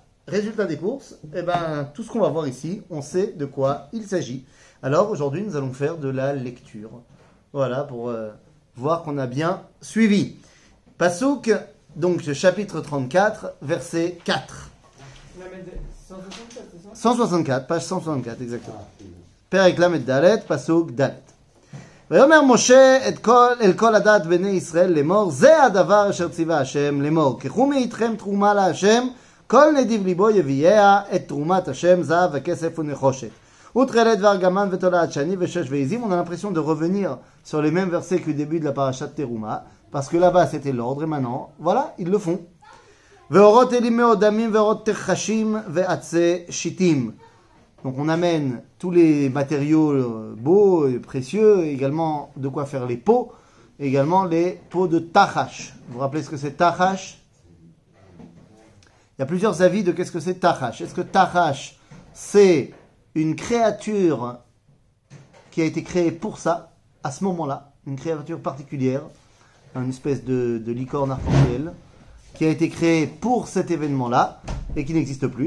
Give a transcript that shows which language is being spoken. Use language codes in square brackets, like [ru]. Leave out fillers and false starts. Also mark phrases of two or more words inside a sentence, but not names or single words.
[fr] Résultat des courses, eh ben, tout ce qu'on va voir ici, on sait de quoi il s'agit. Alors aujourd'hui, nous allons faire de la lecture. Voilà, pour voir qu'on a bien suivi. Passouk, donc le chapitre 34, verset 4. 164, page 164, exactement. [he] פרק ל"ד, פסוק ד. ויאמר משה אל כל הדת בני ישראל לאמור, זה הדבר אשר ציווה השם לאמור, קחו מאיתכם תרומה להשם, כל נדיב ליבו יביאה את תרומת השם, זהב וכסף ונחושת. ותכלת וארגמן ותולעת שני ושש ועזים. [fr] On a l'impression de revenir sur les mêmes versets que le début de la parasha de Teruma, parce que là-bas c'était l'ordre, et maintenant, voilà, ils le font. [he] ואורות אלים מאוד דמים ואורות תרחשים ועצי שיטים. [fr] Donc on amène tous les matériaux beaux et précieux, également de quoi faire les pots, également les pots de tachash. Vous vous rappelez ce que c'est tachash? Il y a plusieurs avis de qu'est-ce que c'est tachash. Est-ce que tachash, c'est une créature qui a été créée pour ça, à ce moment-là, une créature particulière, une espèce de licorne arc-en-ciel, qui a été créée pour cet événement-là et qui n'existe plus?